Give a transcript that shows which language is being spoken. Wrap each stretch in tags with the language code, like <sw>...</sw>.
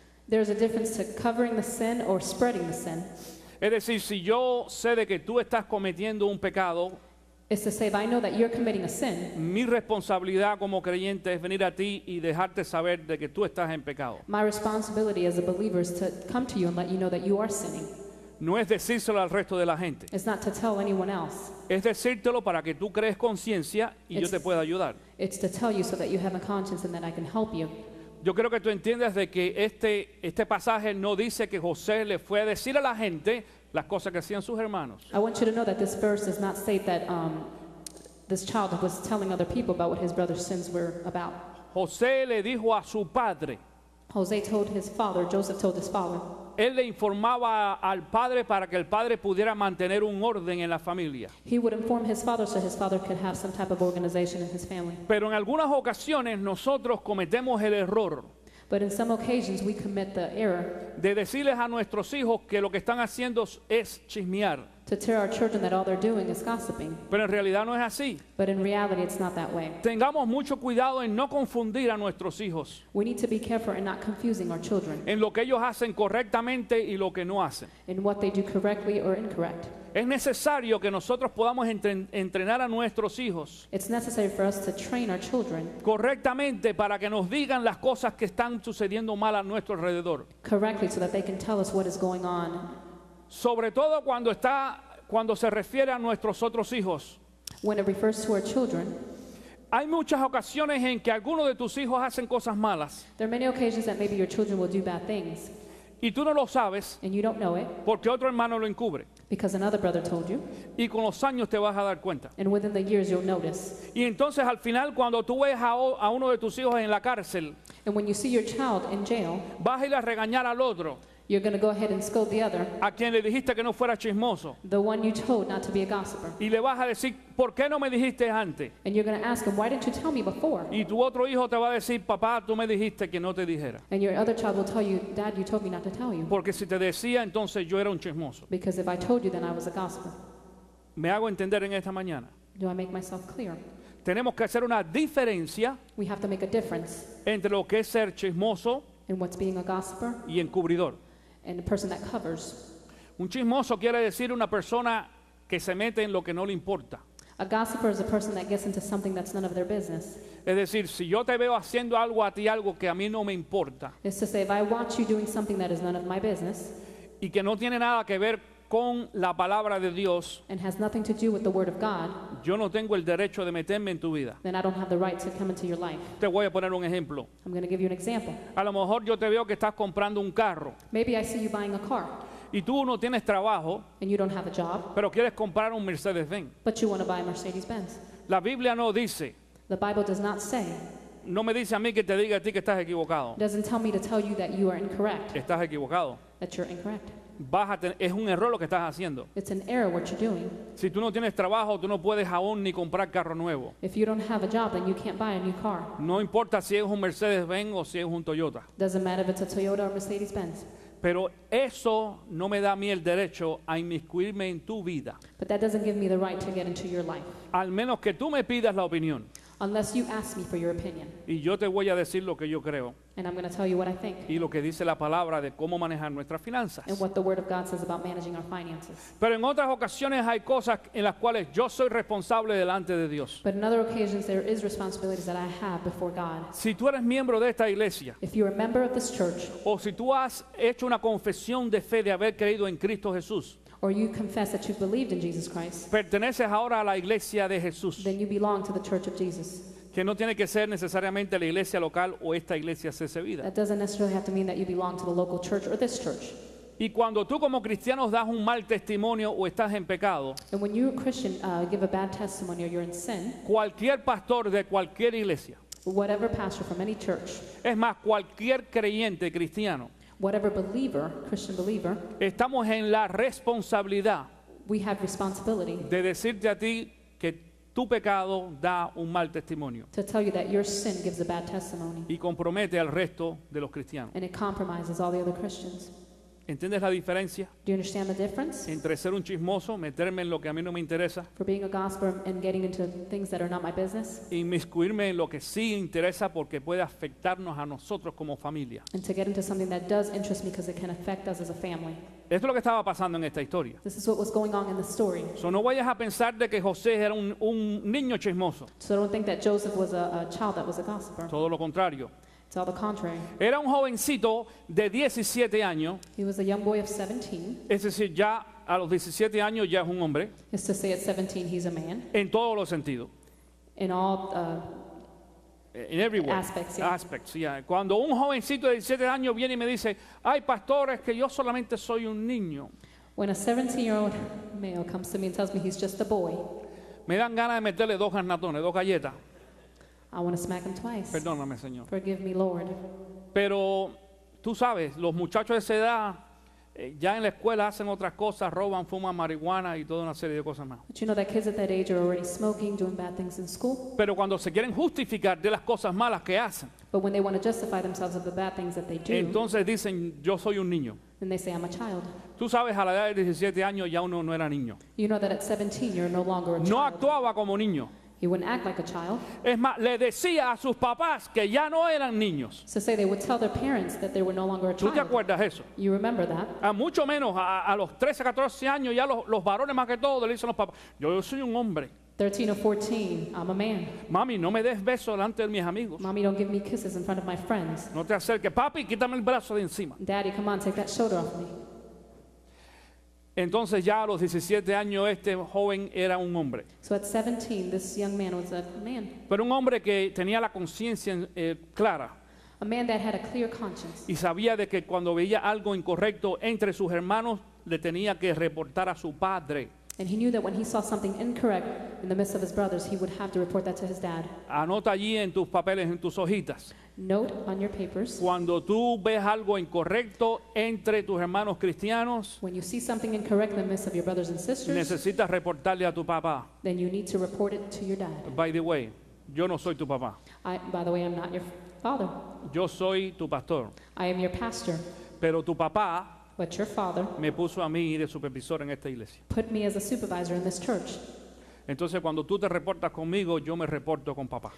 <en>There's a difference to covering the sin or spreading the sin.</en> <es>Es decir, si yo sé de que tú estás cometiendo un pecado,</es> <en>It's to say, if I know that you're committing a sin,</en> <es>mi responsabilidad como creyente es venir a ti y dejarte saber de que tú estás en pecado.</es> <en>my responsibility as a believer is to come to you and let you know that you are sinning.</en> <es>No es decírselo al resto de la gente.</es> <en>It's not to tell anyone else.</en> <es>Es decírtelo para que tú crees conciencia y yo te pueda ayudar.</es> <en>It's to tell you so that you have a conscience and that I can help you.</en> <es>Yo creo que tú entiendas de que este pasaje no dice que José le fue a decir a la gente las cosas que hacían sus hermanos.</es> <en>I want you to know that this verse does not state that this child was telling other people about what his brother's sins were about.</en> <es>José le dijo a su padre,</es> <en>Joseph told his father,</en> <es>él le informaba al padre para que el padre pudiera mantener un orden en la familia.</es> <en>He would inform his father so his father could have some type of organization in his family.</en> <es>Pero en algunas ocasiones nosotros cometemos el error</es> <en>But in some occasions we commit the error</en> <es>de decirles a nuestros hijos que lo que están haciendo es chismear.</es> <en>to tell our children that all they're doing is gossiping.</en> <es>Pero en realidad no es así.</es> <en>But in reality, it's not that way.</en> <es>Tengamos mucho cuidado en no confundir a nuestros hijos</es> <en>We need to be careful in not confusing our children</en> <es>en lo que ellos hacen correctamente y lo que no hacen.</es> <en>in what they do correctly or incorrect.</en> <es>Es necesario que nosotros podamos entrenar a nuestros hijos</es> <en>It's necessary for us to train our children</en> <es>correctamente para que nos digan las cosas que están sucediendo mal a nuestro alrededor.</es> <en>correctly so that they can tell us what is going on.</en> <es>Sobre todo cuando se refiere a nuestros otros hijos.</es> <en>When it refers to our children,</en> <es>Hay muchas ocasiones en que algunos de tus hijos hacen cosas malas</es> <en>there are many occasions that maybe your children will do bad things</en> <es>y tú no lo sabes</es> <en>and you don't know it</en> <es>porque otro hermano lo encubre.</es> <en>because another brother told you,</en> <es>Y con los años te vas a dar cuenta.</es> <en>and within the years you'll notice.</en> <es>Y entonces al final cuando tú ves a uno de tus hijos en la cárcel,</es> <en>And when you see your child in jail,</en> <es>vas a ir a regañar al otro,</es> <en>you're going to go ahead and scold the other,</en> <es>a quien le dijiste que no fuera chismoso.</es> <en>the one you told not to be a gossiper.</en> <es>Y le vas a decir, ¿por qué no me dijiste antes?</es> <en>And you're going to ask him, why didn't you tell me before?</en> <es>Y tu otro hijo te va a decir, papá, tú me dijiste que no te dijera.</es> <en>And your other child will tell you, Dad, you told me not to tell you.</en> <es>Porque si te decía, entonces yo era un chismoso.</es> <en>Because if I told you, then I was a gossiper.</en> <es>¿Me hago entender en esta mañana?</es> <en>Do I make myself clear?</en> <es>Tenemos que hacer una diferencia</es> <en>We have to make a difference</en> <es>entre lo que es ser chismoso</es> <en>in what's being a gossiper</en> <es>y encubridor.</es> <en>and a person that covers.</en> <es>Un chismoso quiere decir una persona que se mete en lo que no le importa.</es> <en>A gossiper is a person that gets into something that's none of their business.</en> <es>Es decir, si yo te veo haciendo algo a ti, algo que a mí no me importa</es> <en>It's to say, if I watch you doing something that is none of my business</en> <es>y que no tiene nada que ver con la palabra de Dios,</es> <en>and has nothing to do with the Word of God,</en> <es>yo no tengo el derecho de meterme en tu vida.</es> <en>then I don't have the right to come into your life.</en> <es>Te voy a poner un ejemplo.</es> <en>I'm going to give you an example.</en> <es>A lo mejor yo te veo que estás comprando un carro</es> <en>Maybe I see you buying a car</en> <es>y tú no tienes trabajo,</es> <en>and you don't have a job,</en> <es>pero quieres comprar un Mercedes-Benz.</es> <en>but you want to buy a Mercedes-Benz.</en> <es>La Biblia no dice,</es> <en>The Bible does not say,</en> <es>no me dice a mí que te diga a ti que estás equivocado.</es> <en>it doesn't tell me to tell you that you are incorrect,</en> <es>Estás equivocado.</es> <en>that you're incorrect.</en> <es>Es un error lo que estás haciendo.</es> <en>It's an error what you're doing.</en> <es>Si tú no tienes trabajo, tú no puedes aún ni comprar carro nuevo.</es> <en>If you don't have a job, then you can't buy a new car.</en> <es>No importa si es un Mercedes-Benz o si es un Toyota.</es> <en>Doesn't matter if it's a Toyota or Mercedes-Benz.</en> <es>Pero eso no me da a mí el derecho a inmiscuirme en tu vida.</es> <en>But that doesn't give me the right to get into your life,</en> <es>Al menos que tú me pidas la opinión.</es> <en>unless you ask me for your opinion.</en> <es>Y yo te voy a decir lo que yo creo</es> <en>And I'm going to tell you what I think</en> <es>y lo que dice la palabra de cómo manejar nuestras finanzas.</es> <en>and what the Word of God says about managing our finances.</en> <es>Pero en otras ocasiones hay cosas en las cuales yo soy responsable delante de Dios.</es> <en>But in other occasions, there is responsibilities that I have before God.</en> <es>Si tú eres miembro de esta iglesia</es> <en>If you're a member of this church,</en> <es>o si tú has hecho una confesión de fe de haber creído en Cristo Jesús,</es> <en>or you confess that you've believed in Jesus Christ,</en> <es>perteneces ahora a la iglesia de Jesús,</es> <en>then you belong to the Church of Jesus.</en> <es>que no tiene que ser necesariamente la iglesia local o esta iglesia CC Vida.</es> <en>That doesn't necessarily have to mean that you belong to the local church or this church.</en> <es>Y cuando tú como cristiano das un mal testimonio o estás en pecado,</es> <en>And when you, a Christian, give a bad testimony or you're in sin,</en> <es>cualquier pastor de cualquier iglesia,</es> <en>whatever pastor from any church,</en> <es>es más, cualquier creyente cristiano,</es> <en>whatever believer, Christian believer,</en> <es>estamos en la responsabilidad</es> <en>we have responsibility</en> <es>de decirte a ti que tu pecado da un mal testimonio</es> <en>to tell you that your sin gives a bad testimony</en> <es>y compromete al resto de los cristianos.</es> <en>and it compromises all the other Christians.</en> <es>¿Entiendes la diferencia</es> <en>Do you understand the difference?</en> <es>entre ser un chismoso, meterme en lo que a mí no me interesa,</es> <en>For being a gossiper and getting into things that are not my business,</en> <es>e inmiscuirme en lo que sí interesa porque puede afectarnos a nosotros como familia?</es> <en>and to get into something that does interest me because it can affect us as a family?</en> <es>Esto es lo que estaba pasando en esta historia.</es> <en>This is what was going on in the story.</en> <es>So, no vayas a pensar de que José era un niño chismoso.</es> <en>So don't think that Joseph was a child that was a gossiper.</en> <es>Todo lo contrario.</es> <en>It's all the contrary.</en> <es>Era un jovencito de 17 años,</es> <en>He was a young boy of 17.</en> <es>es decir, ya a los 17 años ya es un hombre,</es> <en>Is to say at 17 he's a man</en> <es>en todos los sentidos.</es> <en>in all In every way. Aspects, yeah. Aspects, yeah.</en> <es>Cuando un jovencito de 17 años viene y me dice, ay, pastor, es que yo solamente soy un niño,</es> <en>when a 17-year-old male comes to me and tells me he's just a boy,</en> <es>me dan ganas de meterle 2 garnatones, 2 galletas.</es> <en>I want to smack him twice.</en> <es>Perdóname, Señor.</es> <en>Forgive me, Lord.</en> <es>Pero tú sabes, los muchachos de esa edad Ya en la escuela hacen otras cosas, roban, fuman marihuana y toda una serie de cosas más.</es> <en>But you know that kids at that age are already smoking, doing bad things in school.</en> <es>Pero cuando se quieren justificar de las cosas malas que hacen,</es> <en>But when they want to justify themselves of the bad things that they do,</en> <es>entonces dicen, yo soy un niño.</es> <en>then they say, I'm a child.</en> <es>Tú sabes, a la edad de 17 años ya uno no era niño.</es> <en>You know that at 17 you're no longer a</en> <es>No</es> <en>child.</en> <es>actuaba como niño.</es> <en>You wouldn't act like a child.</en> <es>Es más, le decía a sus papás que ya no eran niños.</es> <en>So say they would tell their parents that they were no longer a</en> <es>¿Tú te</es> <en>child.</en> <es>acuerdas eso?</es> <en>You remember that?</en> <es>A mucho menos a los 13, 14 años ya los varones más que todo le dicen a los papás, yo soy un hombre.</es> <en>13 or 14, I'm a man.</en> <es>Mami, no me des besos delante de mis amigos.</es> <en>Mommy, don't give me kisses in front of my friends.</en> <es>No te acerques. Papi, quítame el brazo de encima.</es> <en>Daddy, come on, take that shoulder off me.</en> <es>Entonces ya a los 17 años este joven era un hombre.</es> <en>So at 17, this young man was a man.</en> <es>Pero un hombre que tenía la conciencia clara</es> <en>A man that had a clear conscience.</en> <es>y sabía de que cuando veía algo incorrecto entre sus hermanos le tenía que reportar a su padre.</es> <en>And he knew that when he saw something incorrect in the midst of his brothers, he would have to report that to his dad.</en> <es>Anota allí en tus papeles, en tus hojitas.</es> <en>Note on your papers,</en> <es>Cuando tú ves algo incorrecto entre tus hermanos cristianos,</es> <en>when you see something incorrect in the midst of your brothers and sisters,</en> <es>necesitas reportarle a tu papá.</es> <en>then you need to report it to your dad. By the way,</en> <es>yo no soy tu papá.</es> <en>By the way, I'm not your father.</en> <es>Yo soy tu pastor.</es> <en>I am your pastor.</en> <es>Pero tu papá</es> <en>But your father</en> <es>me puso a mí de supervisor en esta iglesia.</es> <en>put me as a supervisor in this church.</en> <es>Entonces cuando tú te reportas conmigo, yo me reporto con papá.</es>